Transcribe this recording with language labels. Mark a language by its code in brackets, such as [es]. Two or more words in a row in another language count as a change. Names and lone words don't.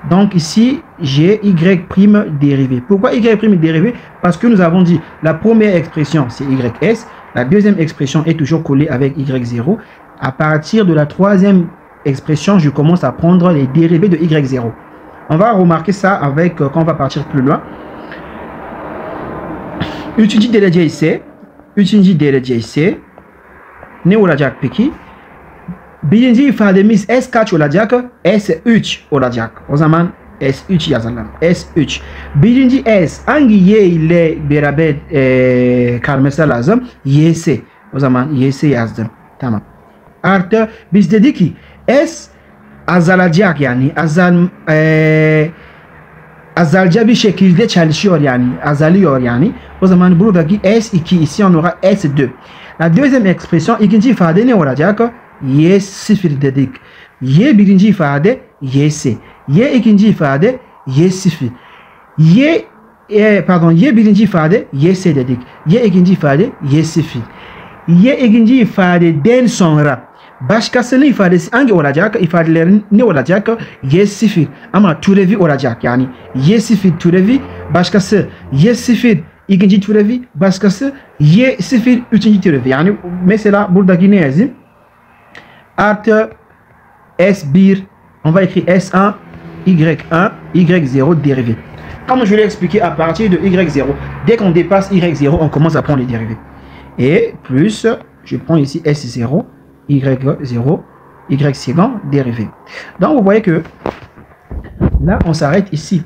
[fr] Donc ici, j'ai y' dérivé. Pourquoi y' dérivé? Parce que nous avons dit la première expression, c'est ys. La deuxième expression est toujours collée avec y0. À partir de la troisième expression, je commence à prendre les dérivés de y0. On va remarquer ça avec quand on va partir plus loin. [tr] Üçüncü derece ise ne olacak peki? Birinci ifademiz S kaç olacak? S3 olacak. O zaman S3 yazalım. S3. Birinci S hangi Y ile beraber kalması lazım? YS. O zaman YS yazdım. Tamam. Artı biz dedik ki S azalacak, yani azalca bir şekilde çalışıyor, yani azalıyor yani. O zaman buradaki S2, [fr] ici on aura S2. La deuxième expression, [tr] ikinci ifade ne olacak? Y0 dedik. Y birinci ifade YS. Y ikinci ifade Y0. Y birinci ifade YS dedik. Y ikinci ifade Y0. Y ikinci ifadeden sonra başkasının ifadesi hangi olacak? İfadelerin ne olacak? Y0 ama türevi olacak. Yani Y0 türevi, başkası Y0 ikinci türevi, başkası Y0 üçüncü türevi. Yani mesela buradaki ne yazayım? Artı S1, [fr] on va écrire S1, Y1, Y0 dérivé. Comme je l'ai expliqué, à partir de Y0, dès qu'on dépasse Y0, on commence à prendre les dérivés. Et plus, je prends ici S0, Y0, Y second dérivé. Donc vous voyez que là, on s'arrête ici.